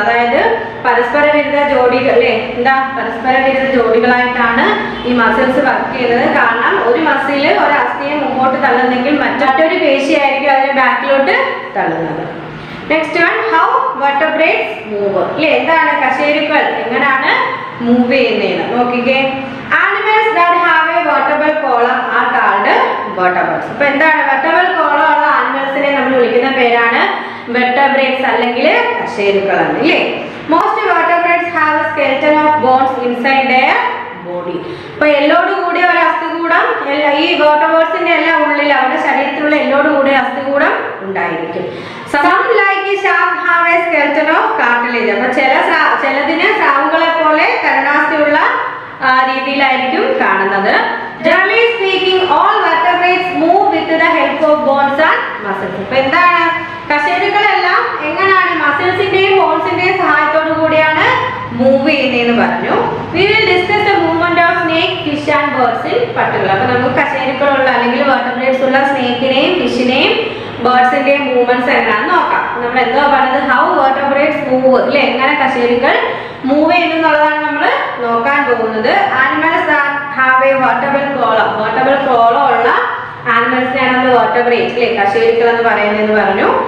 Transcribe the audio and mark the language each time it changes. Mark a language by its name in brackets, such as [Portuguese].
[Malayalam] അതായത് പരസ്പര വിരുദ്ധ ജോഡികൾ അല്ലേ, പരസ്പര വിരുദ്ധ ജോഡികളായിട്ടാണ് ഈ മസിൽസ് വർക്ക് ചെയ്യുന്നത്. കാരണം ഒരു മസില് ഒരു അസ്ഥിയെ മുമ്പോട്ട് തള്ളുന്നെങ്കിൽ മറ്റൊരു പേശിയായിരിക്കും അതിനെ ബാക്കിലോട്ട് തള്ളുന്നത്. [English] next one, how vertebrates move [Malayalam] അല്ലേ, എന്താണ് കശേരുക്കൾ എങ്ങനെയാണ് മൂവ് ചെയ്യുന്നതെന്ന് നോക്കിക്കേ. [English] Animals that have a vertebral column are called vertebrates. [Malayalam] അപ്പോൾ എന്താണ് വെർട്ടബ്രൽ കോളം ഉള്ള ആനിമൽസിനെ നമ്മൾ വിളിക്കുന്ന പേരാണ് വെർട്ടബ്രേറ്റ്സ് അല്ലെങ്കിൽ കശേരുക്കളാണ് അല്ലേ. [English] Most vertebrates have a skeleton of bones inside their body. [Malayalam] അപ്പോൾ എല്ലോട് കൂടിയ ഒരു അസ്ഥികൂടം ഈ വെർട്ടബ്രേറ്റ്സിന്റെ എല്ലാം ഉള്ളിൽ അവരുടെ ശരീരത്തിലുള്ള എല്ലോട് കൂടിയ അസ്ഥികൂടം ഉണ്ടായിരിക്കും. [English] Some like a shark have a skeleton of cartilage. [Malayalam] അപ്പോൾ ചിലതിന് സ്രാവുകളെ പോലെ കരുണാസ്ഥിയുള്ള രീതിയിലായിരിക്കും കാണുന്നത്. [English] Generally speaking, all vertebrates move with the help of bones and muscles. [Malayalam] അപ്പോൾ എന്താണ് കശേരുക്കളെല്ലാം എങ്ങനെയാണ് മസിൽസിന്റെയും ബോൺസിന്റെയും സഹായത്തോടു കൂടിയാണ് മൂവ് ചെയ്യുന്നതെന്ന് പറഞ്ഞു. [English] We will discuss the movement of snake, fish and birds in particular. [Malayalam] അപ്പോൾ നമുക്ക് കശേരുക്കളുള്ള അല്ലെങ്കിൽ vertebrates ഉള്ള സ്നേക്കിനെയും ഫിഷിനെയും ബേർഡ്സിന്റെയും മൂവ്മെന്റ്സ് എങ്ങനെയാണെന്ന് നോക്കാം. നമ്മൾ എന്തോ പറഞ്ഞത് [English] how vertebrates move [Malayalam] അല്ലെ, എങ്ങനെ കശേരുക്കൾ മൂവ് ചെയ്യുന്നുള്ളതാണ് നമ്മൾ നോക്കാൻ പോകുന്നത്. [English] animals that have a vertebral column [Malayalam] ഉള്ള ആനിമൽസിനെയാണ് നമ്മൾ വെർട്ടബ്രേറ്റ്സ് അല്ലെ കശേരുക്കൾ എന്ന് പറയുന്നതെന്ന് പറഞ്ഞു.